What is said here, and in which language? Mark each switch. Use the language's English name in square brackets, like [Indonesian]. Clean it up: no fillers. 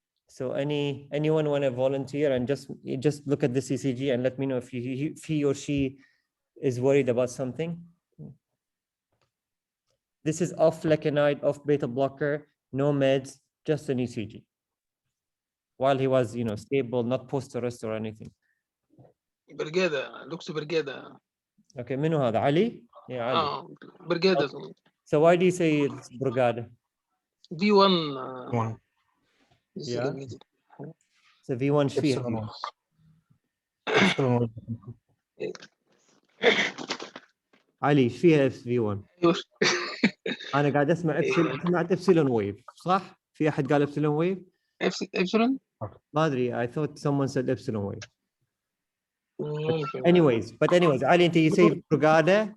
[English] So anyone want to volunteer and just look at this ECG and let me know if he or she is worried about something. This is off flecainide, off beta blocker, no meds, just an ECG. While he was, stable, not post-arrest or anything. Brugada looks Brugada. [Arabic] Okay, منو هذا علي? [English] Yeah, Ali. Brugada. Okay. So why do you say it's Brugada? V1 Yeah. [Arabic] So V1 ايش فيها؟ علي ايش فيها V1؟ انا قاعد اسمع سمعت ابسلون ويف، صح؟ في احد قال ابسلون ويف؟ ابسلون؟ ما ادري. [English] I thought someone said epsilon wave. Anyways, [Arabic] علي انت [English] you say Brugada.